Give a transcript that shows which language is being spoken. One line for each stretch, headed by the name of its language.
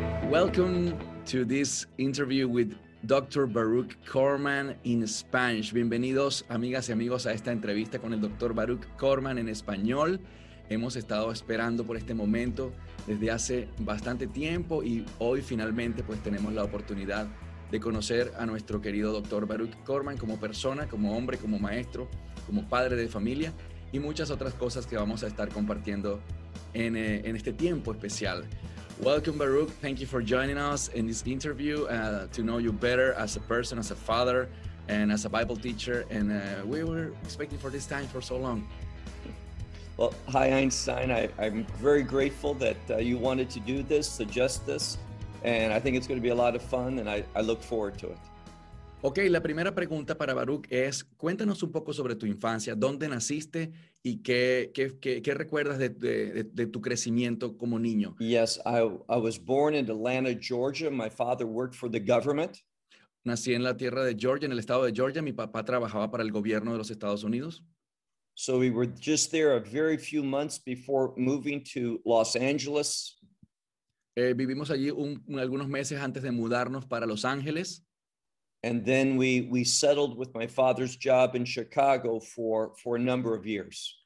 English: Welcome to this interview with Dr. Baruch Corman in Spanish.
Spanish: Bienvenidos, amigas y amigos, a esta entrevista con el Dr. Baruch Corman en español. Hemos estado esperando por este momento desde hace bastante tiempo y hoy finalmente pues tenemos la oportunidad de conocer a nuestro querido Dr. Baruch Corman como persona, como hombre, como maestro, como padre de familia y muchas otras cosas que vamos a estar compartiendo en este tiempo especial.
English: Welcome, Baruch. Thank you for joining us in this interview to know you better as a person, as a father, and as a Bible teacher. And we were expecting for this time for so long. Well, hi, Einstein. I'm very grateful that you wanted to do this, suggest this, and I think it's going to be a lot of fun, and I look forward to it.
Spanish: Okay, la primera pregunta para Baruch es, cuéntanos un poco sobre tu infancia, dónde naciste y qué recuerdas de tu crecimiento como niño.
English: Yes, I was born in Atlanta, Georgia. My father worked for the government.
Spanish: Nací en la tierra de Georgia, en el estado de Georgia. Mi papá trabajaba para el gobierno de los Estados Unidos.
English: So we were just there a very few months before moving to Los Angeles.
Spanish: Vivimos allí algunos meses antes de mudarnos para Los Ángeles.
English: And then we settled with my father's job in Chicago for a number of years.